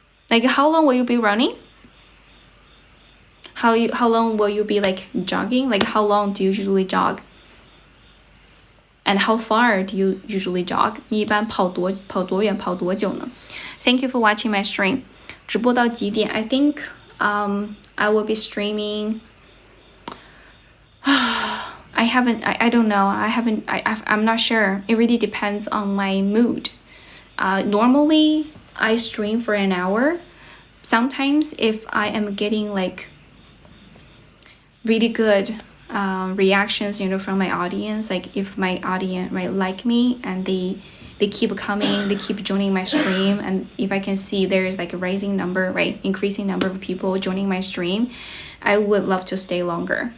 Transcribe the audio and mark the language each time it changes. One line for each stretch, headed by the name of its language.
English: Like, how long will you be running? How long will you be like jogging? Like, how long do you usually jog? And how far do you usually jog?
Chinese: 你一般跑多远跑多久呢？
English: Thank you for watching my stream.
Chinese: 直播到几点？
English: I think I will be streaming I don't know. I'm not sure. It really depends on my mood. Normally, I stream for an hour. Sometimes if I am getting like really good reactions, from my audience, like if my audience like me and they keep coming, they keep joining my stream, and if I can see there's like a rising number, increasing number of people joining my stream, I would love to stay longer.